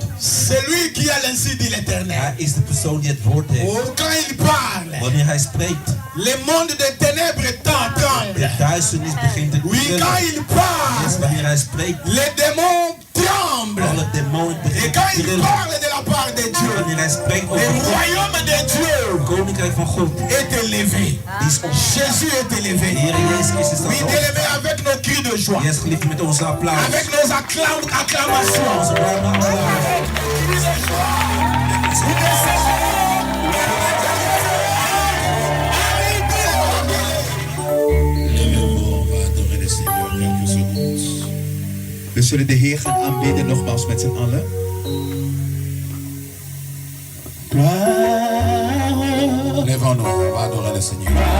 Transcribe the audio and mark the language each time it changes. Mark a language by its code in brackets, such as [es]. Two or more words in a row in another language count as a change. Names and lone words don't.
[fr] C'est lui qui a l'ainsi dit l'Éternel. [nl] Hij is de persoon die het woord heeft. [fr] Oh, quand il parle, [nl] Wanneer hij spreekt, [fr] le monde des ténèbres tremble. [nl] de duisternis begint te [fr] Oui, [nl] trillen. [fr] quand il [nl] Yes, [fr] parle, [nl] wanneer hij spreekt, [fr] les démons tremblent. [nl] alle demonen [fr] Et [nl] beginnen [fr] quand [nl] te [fr] il [nl] trillen. [fr] parle de la part de Dieu, [nl] Wanneer hij spreekt [fr] le [nl] over God, [fr] royaume de Dieu [nl] het koninkrijk van God, [fr] est élevé. [nl] die is op. [fr] Jésus est [nl] De [fr] élevé. [nl] Heer Jezus Christus [fr] Oui, [nl] staat op. [fr] bien-aimé, avec nos cris de joie, [nl] Yes, geliefd met onze applaus. [fr] avec nos acclamations. [nl] Onze warme applaus. We zullen de Heer gaan aanbidden nogmaals met z'n allen. [fr] Lèvons-nous, on va adorer le Seigneur.